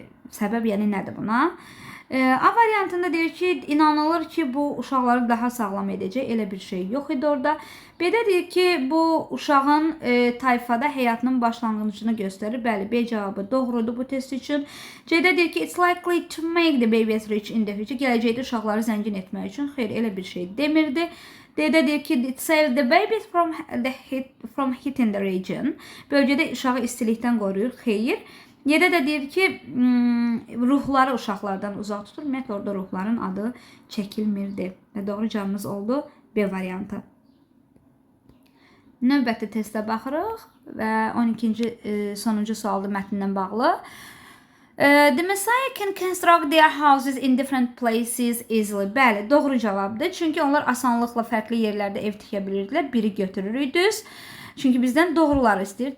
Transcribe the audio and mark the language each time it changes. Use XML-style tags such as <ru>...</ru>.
<az>Səbəb yəni nədir buna? A variantında deyir ki, inanılır ki, bu uşaqları daha sağlam edəcək. Elə bir şey yox idi orada. B-də deyir ki, bu uşağın tayfada həyatının başlanğıcını göstərir. Bəli, B cavabı doğrudur bu test üçün. C-də deyir ki,</az> <en>it's likely to make the babies rich in the future.</en> <az>Gələcəkdə uşaqları zəngin etmək üçün. Xeyr, elə bir şey demirdi. D-də deyir ki,</az> <en>it saves the babies from heat in the region.</en> <az>Bölgədə uşağı istilikdən qoruyur. Xeyr. Y-də də deyir ki, ruhları uşaqlardan uzaq tutur. Ümumiyyətlə, orada ruhların adı çəkilmirdi. Və doğru cavabımız oldu B variantı. Növbəti testə baxırıq və 12-ci sonuncu sualda mətndən bağlı.</az> <en>The Messiah can construct their houses in different places easily.</en> <az>Bəli, doğru cavabdır. Çünki onlar asanlıqla fərqli yerlərdə ev tikə bilirdilər. Biri götürürük düz. Çünki bizdən doğruları istəyir.</az>